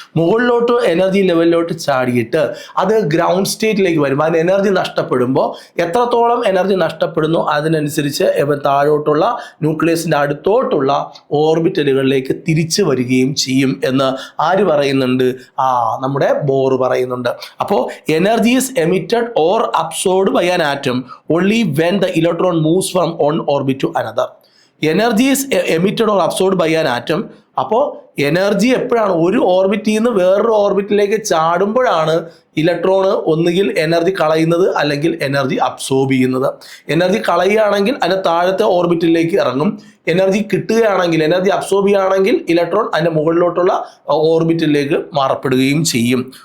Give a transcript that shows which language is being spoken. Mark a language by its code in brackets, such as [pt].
[ml] മുകളിലോട്ട് എനർജി ലെവലിലോട്ട് ചാടിയിട്ട് അത് ഗ്രൗണ്ട് സ്റ്റേറ്റിലേക്ക് വരും. അതിന് എനർജി നഷ്ടപ്പെടുമ്പോൾ എത്രത്തോളം എനർജി നഷ്ടപ്പെടുന്നു അതിനനുസരിച്ച് അവൻ താഴോട്ടുള്ള ന്യൂക്ലിയസിൻ്റെ അടുത്തോട്ടുള്ള ഓർബിറ്റലുകളിലേക്ക് തിരിച്ചു വരികയും ചെയ്യും എന്ന് ആര് പറയുന്നുണ്ട്? നമ്മുടെ ബോർ പറയുന്നുണ്ട്. [en] അപ്പോൾ energy is emitted or absorbed by an atom only when the electron moves from one orbit to another. Energy is emitted or absorbed by an atom. [ml] അപ്പോൾ എനർജി എപ്പോഴാണ് ഒരു ഓർബിറ്റിൽ നിന്ന് വേറൊരു ഓർബിറ്റിലേക്ക് ചാടുമ്പോഴാണ് ഇലക്ട്രോണ് ഒന്നുകിൽ എനർജി കളയുന്നത് അല്ലെങ്കിൽ എനർജി അബ്സോർബ് ചെയ്യുന്നത്. Energy കളയുകയാണെങ്കിൽ അതിന് താഴത്തെ ഓർബിറ്റിലേക്ക് ഇറങ്ങും. എനർജി കിട്ടുകയാണെങ്കിൽ, എനർജി അബ്സോർബ് ചെയ്യുകയാണെങ്കിൽ ഇലക്ട്രോൺ അതിൻ്റെ മുകളിലോട്ടുള്ള ഓർബിറ്റിലേക്ക് മാറപ്പെടുകയും ചെയ്യും.